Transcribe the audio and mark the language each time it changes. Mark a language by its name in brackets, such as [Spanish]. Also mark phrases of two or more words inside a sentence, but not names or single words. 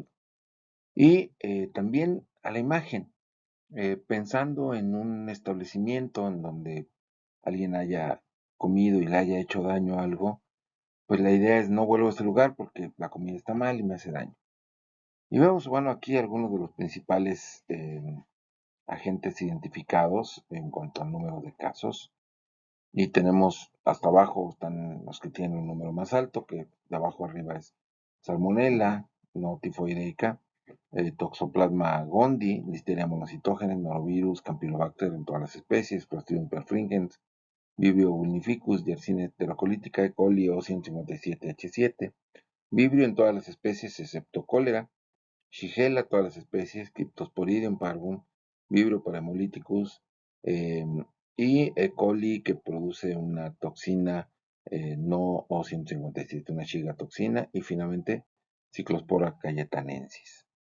[Spanish] Y también a la imagen, pensando en un establecimiento en donde alguien haya comido y le haya hecho daño a algo, pues la idea es no vuelvo a ese lugar porque la comida está mal y me hace daño. Y vemos, bueno, aquí algunos de los principales agentes identificados en cuanto al número de casos. Y tenemos hasta abajo están los que tienen un número más alto, que de abajo arriba es Salmonella, no tifoideica, Toxoplasma gondii, Listeria monocytogenes, Norovirus, Campylobacter en todas las especies, Clostridium perfringens, Vibrio vulnificus, Yersinia heterocolitica, E. coli O157H7, Vibrio en todas las especies excepto cólera, Shigella todas las especies, Cryptosporidium parvum, Vibrio parahemolyticus, eh, y E. coli que produce una toxina no O157, una Shiga toxina, y finalmente Cyclospora cayetanensis.